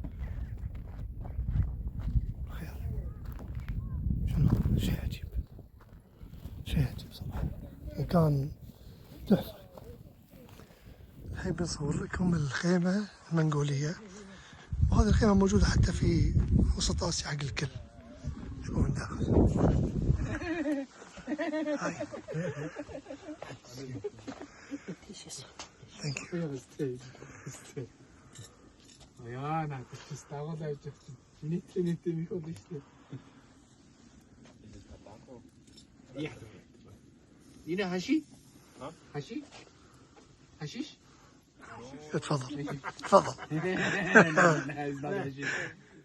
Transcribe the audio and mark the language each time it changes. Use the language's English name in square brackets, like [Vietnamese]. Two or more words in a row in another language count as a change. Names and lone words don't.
[Arabic] خيال شنو، شيء عجيب صراحة. مكان تحفة. الحين بنصور لكم الخيمة المنغولية، وهذه الخيمة موجودة حتى في وسط آسيا حق الكل. شوفوا من داخل. هاي. [English] Thank you. [German] Ja, na, das dauert einfach nicht mich oder nicht. Ja. [Arabic] هنا حشي؟ حشي؟ حشيش؟ تفضل. لا لا لا